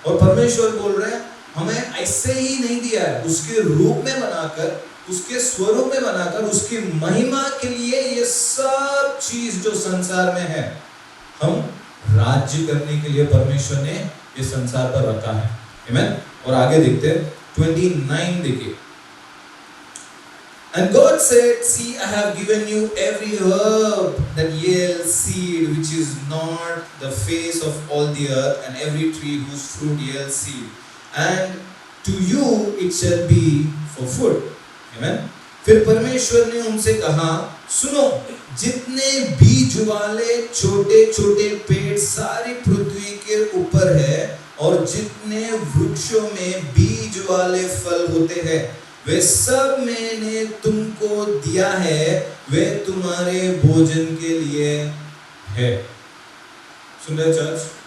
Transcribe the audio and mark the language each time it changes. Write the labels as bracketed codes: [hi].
[hi] और परमेश्वर बोल रहे हैं हमें ऐसे ही नहीं दिया है, उसके रूप में बनाकर, उसके स्वरूप में बनाकर, उसकी महिमा के लिए ये सब चीज जो संसार में है, हम राज्य करने के लिए परमेश्वर ने ये संसार पर रखा है। आमीन। और आगे देखते हैं 29 देखिए। [en] And God said, see, I have given you every herb that yields seed, which is not the face of all the earth, and every tree whose fruit yields seed. And to you it shall be for food. Amen. [hi] फिर परमेश्वर ने उनसे कहा, सुनो, जितने बीज वाले छोटे छोटे पेड़ सारी पृथ्वी के ऊपर है, और जितने वृक्षों में बीज वाले फल होते हैं, वे सब मैंने तुमको दिया है, वे तुम्हारे भोजन के लिए है। सुन रहे चर्च?